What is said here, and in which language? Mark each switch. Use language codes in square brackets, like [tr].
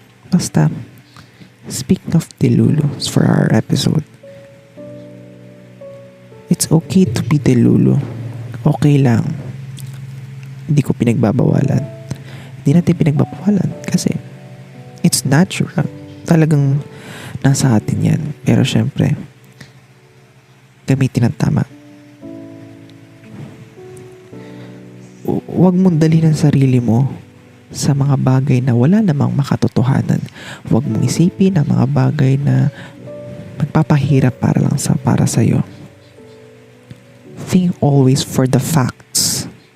[en] Basta, speaking of delulus for our episode, it's okay to be delulu. [tl] Okay lang. Hindi ko pinagbabawalan. Hindi natin pinagbabawalan kasi [en] it's natural. [tl] Talagang nasa atin yan. Pero syempre, gamitin ang tama. Huwag mong dalhin ang sarili mo sa mga bagay na wala namang makatotohanan. Huwag mong isipin ang mga bagay na magpapahirap para sa'yo. [en] Think always for the facts.